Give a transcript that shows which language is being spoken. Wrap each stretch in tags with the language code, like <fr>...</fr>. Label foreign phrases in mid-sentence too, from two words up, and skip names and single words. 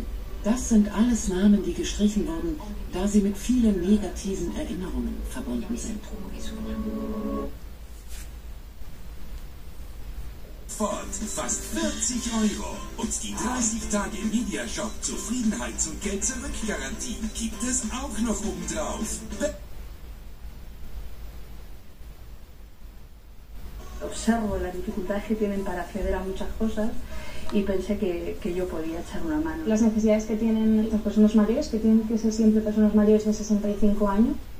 <de>Das sind alles Namen, die gestrichen wurden, da sie mit vielen negativen Erinnerungen verbunden sind. Ford, fast 40 € und die 30 Tage Mediashop Zufriedenheits- und Geld-Zurück-Garantie gibt es auch noch obendrauf.</de> <es>Observo las dificultades que tienen para acceder a muchas cosas y pensé que yo podía echar una mano. Las necesidades que tienen las personas mayores, que tienen que ser siempre personas mayores de 65 años.</es>